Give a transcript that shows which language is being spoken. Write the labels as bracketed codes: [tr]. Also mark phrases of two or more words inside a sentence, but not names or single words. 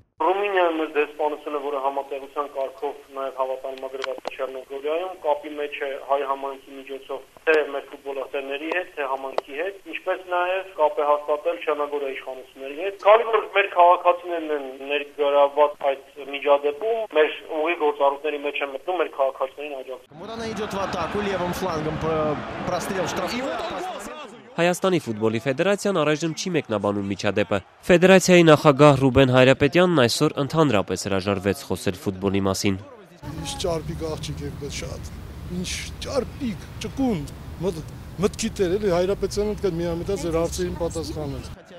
[hy] Ռումինիայում մեծ դեսպանությունը, որը համատեղության կարգով նաև հավատարմագրված է Չեռնոգորիայում, կապի մեջ է հայ համայնքի միջոցով թե մեր ֆուտբոլասերների հետ, թե համայնքի հետ, ինչպես նաև կապ է հաստատել Չեռնոգորիայի իշխանությունների հետ։ Քանի որ մեր քաղաքացիներն են ներգրավված այդ միջադեպում, մեր ուղի գործառույթների մեջ է մտնում մեր քաղաքացիներին աջակցել։ [ru] Вот она идет в атаку левым флангом, прострел штрафной. [hy] Հայաստանի ֆուտբոլի ֆեդերացիան առայժմ չի մեկնաբանում միջադեպը։ Ֆեդերացիայի նախագահ Ռուբեն Հայրապետյանն այսօր ընդհանրապես հրաժարվեց խոսել ֆուտբոլի մասին։ Ինչ ճարպիկ աղջիկ եք դա շատ։ Ինչ ճարպիկ, ճկուն, մտքի տեր, էլի Հայրապետյանը դեռ միամտած էր հարցերին պատասխանել։